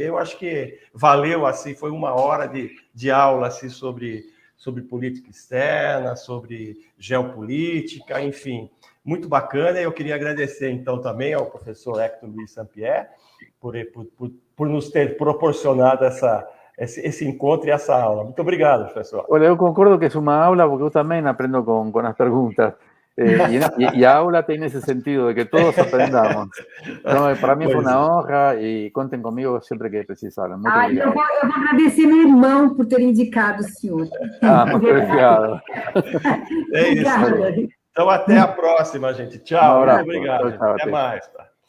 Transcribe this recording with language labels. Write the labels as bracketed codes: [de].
[pt] Eu acho que valeu, assim, foi uma hora de aula, assim, sobre política externa, sobre geopolítica, enfim, muito bacana. Eu queria agradecer, então, também ao professor Hector Luiz Sampierre por nos ter proporcionado esse encontro e essa aula. Muito obrigado, professor. Olha, eu concordo que é uma aula, porque eu também aprendo com as perguntas. [es] Y a aula tiene ese sentido de que todos aprendamos. [pt] Então, para mim foi uma honra e contem comigo sempre que precisarem. Muito obrigado. Eu vou agradecer meu irmão por ter indicado o senhor. Muito obrigado. É isso. Então, até a próxima, gente. Tchau. Muito obrigado. Tchau, até mais. Tá?